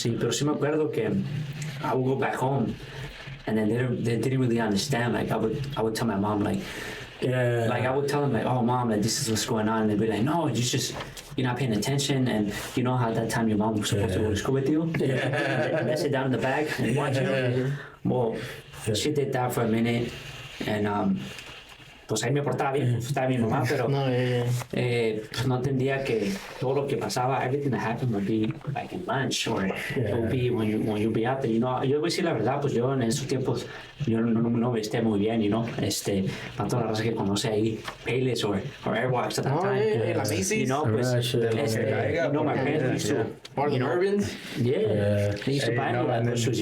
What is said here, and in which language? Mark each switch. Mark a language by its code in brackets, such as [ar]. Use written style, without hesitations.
[es] Sí, pero sí me acuerdo que [en] I would go back home, and then they didn't really understand. Like I would tell my mom like. Yeah. Like I would tell them like, oh mom, like this is what's going on, and they'd be like, no, you're not paying attention, and you know how that time your mom was supposed to go to school with you, and sit down in the bag and watch you. Well, she did that for a minute, and [es] pues ahí me portaba bien, pues, estaba mi mamá, pero pues no entendía que todo lo que pasaba, [en] everything that happened would be like in lunch or it would be when you be out there, [es] yo voy a decir la verdad, pues yo en esos tiempos yo no vesté muy bien, para toda la raza que conoce ahí, [en] Payless or Airwalks at that time, [es] la Macy's, [en] pues, my parents used to, or the Urbans, they used to buy me like those shoes,